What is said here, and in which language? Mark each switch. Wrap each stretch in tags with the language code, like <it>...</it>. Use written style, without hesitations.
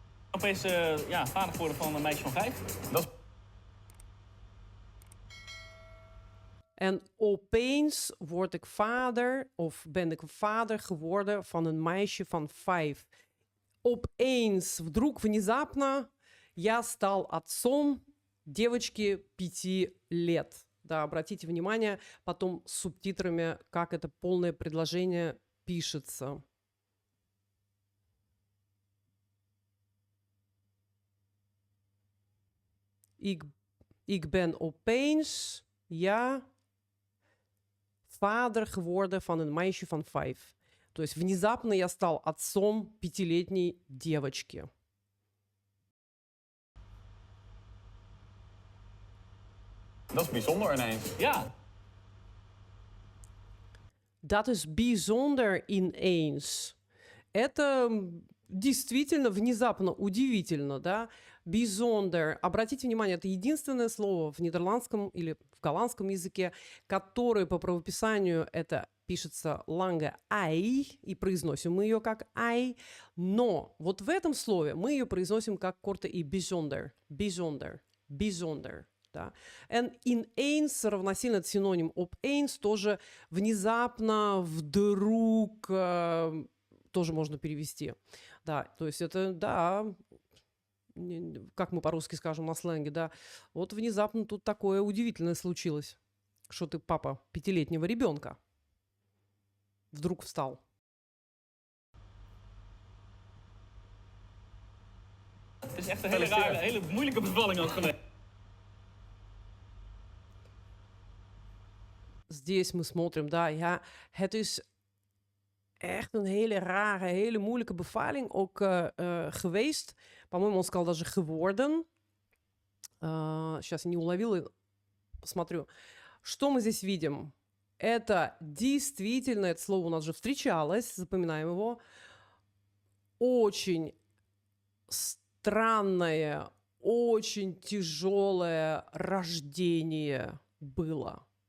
<nl>Opeens vader geworden van een meisje van 5. Dat is... En opeens word ik vader, of ben ik vader geworden van een meisje van 5.</nl> <ru>Opeens, вдруг, внезапно, я стал отцом девочки 5 лет. Да, обратите внимание потом с субтитрами, как это полное предложение пишется.</ru> <nl>Ik ben opeens, я vader geworden van een meisje van 5.</nl> <ru>То есть внезапно я стал отцом 5-летней девочки.</ru> <nl>Dat is bijzonder ineens. Ja. Dat is bijzonder ineens.</nl> <ru>Это действительно внезапно, удивительно, да?</ru> <nl>Bijzonder.</nl> <ru>Обратите внимание, это единственное слово в нидерландском или в голландском языке, которое по правописанию это пишется lange ei, и произносим мы ее как ei, но вот в этом слове мы ее произносим как корte и bijzonder, bijzonder, bijzonder. Да. And ineens равносильно это синоним opeens, тоже внезапно, вдруг, тоже можно перевести. Да, то есть это, да, как мы по-русски скажем на сленге, да, вот внезапно тут такое удивительное случилось, что ты папа 5-летнего ребенка вдруг встал.</ru> <nl>Het is echt een hele rare, hele moeilijke bevalling ook geweest.</nl> <ru>Здесь мы смотрим, да,</ru> <nl>ja, het is echt een hele rare, hele moeilijke bevaling ook geweest.</nl> <ru>По-моему, он сказал даже geworden. Сейчас я не уловила, посмотрю. Что мы здесь видим? Это действительно, это слово у нас же встречалось, запоминаем его. Очень странное, очень тяжелое рождение было.</ru>